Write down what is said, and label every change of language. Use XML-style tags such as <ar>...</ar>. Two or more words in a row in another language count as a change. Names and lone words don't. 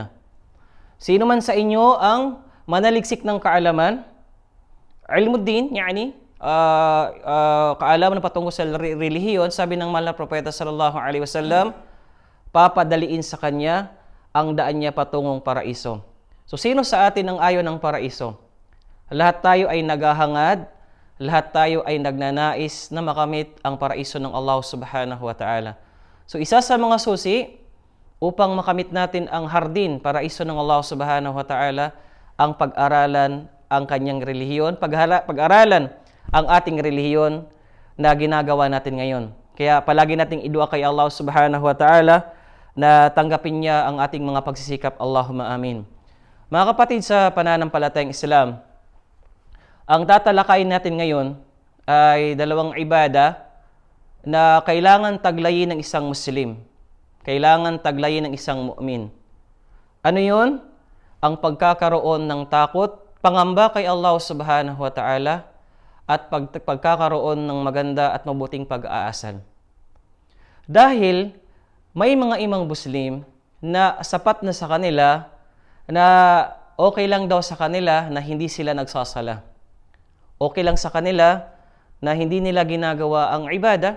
<tl>Sino man sa inyo ang manaliksik ng kaalaman, ilmuddin, yani kaalaman patungkol sa relihiyon, sabi ng mahal na propeta</tl> <ar>صلى الله عليه وسلم,</ar> <tl>papadaliin sa kanya ang daan niya patungong paraiso. So sino sa atin ang ayaw ng paraiso? Lahat tayo ay naghahangad, lahat tayo ay nagnanais na makamit ang paraiso ng Allah</tl> <ar>سبحانه وتعالى.</ar> <tl>So isa sa mga susi upang makamit natin ang hardin, paraiso ng Allah</tl> <ar>سبحانه وتعالى,</ar> <tl>ang pag-aralan ang kanyang relihiyon, pag-aralan ang ating relihiyon na ginagawa natin ngayon. Kaya palagi nating idua kay Allah</tl> <ar>سبحانه وتعالى</ar> <tl>na tanggapin niya ang ating mga pagsisikap.</tl> <ar>اللهم آمين.</ar> <tl>Mga kapatid sa pananampalatayang Islam, ang tatalakayin natin ngayon ay dalawang ibada na kailangan taglayin ng isang Muslim. Kailangan taglayin ng isang mu'min. Ano yun? ang pagkakaroon ng takot, pangamba kay Allah</tl> <ar>سبحانه وتعالى,</ar> <tl>at pagkakaroon ng maganda at mabuting pag-aasal. Dahil may mga imang Muslim na sapat na sa kanila na okay lang daw sa kanila na hindi sila nagsasala. Okay lang sa kanila na hindi nila ginagawa ang ibada.</tl>